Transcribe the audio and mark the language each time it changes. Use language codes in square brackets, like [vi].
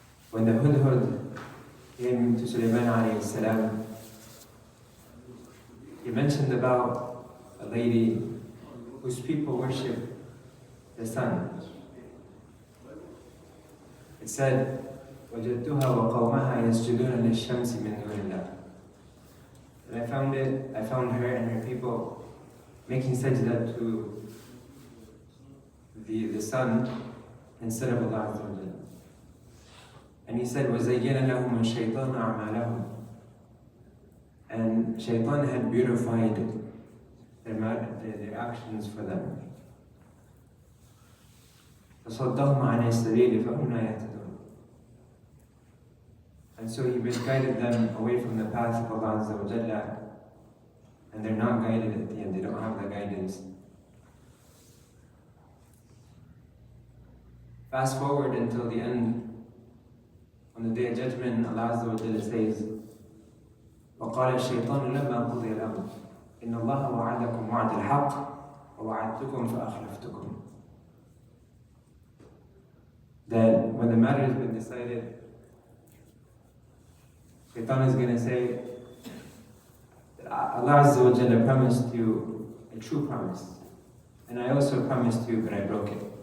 [en] When the Hudhud came to Sulaiman alayhi salam, he mentioned about a lady whose people worship the sun. It said, [ar] وَجَدْتُهَا وَقَوْمَهَا يَسْجُدُونَ لِلشَّمْسِ مِنْ دُونِ اللَّهِ. [en] And I found her and her people making sajda to the sun instead of Allah Azza wa Jalla. And he said, [ar] وَزَيَّنَ لَهُمُ الشَّيْطَانُ أَعْمَالَهُم. [en] And Shaitan had beautified their actions for them. [ar] فَصَدَّهُمْ عَنِ السَّبِيلِ فَهُمْ لَا يَهْتَدُونَ. [en] And so he misguided them away from the path of Allah Azza wa Jalla, and they're not guided at the end, they don't have the guidance. Fast forward until the end. On the Day of Judgment, Allah Azza wa Jalla says, [ar] وَقَالَ الشَّيْطَانُ لَمَّا قُضِيَ الْأَمْرُ إِنَّ اللَّهَ وَعَدَكُمْ وَعْدَ الْحَقِّ وَوَعَدْتُكُمْ فَأَخْلَفْتُكُمْ. [en] That when the matter has been decided, Shaitan is going to say, Allah Azza wa Jalla promised you a true promise, and I also promised you, but I broke it.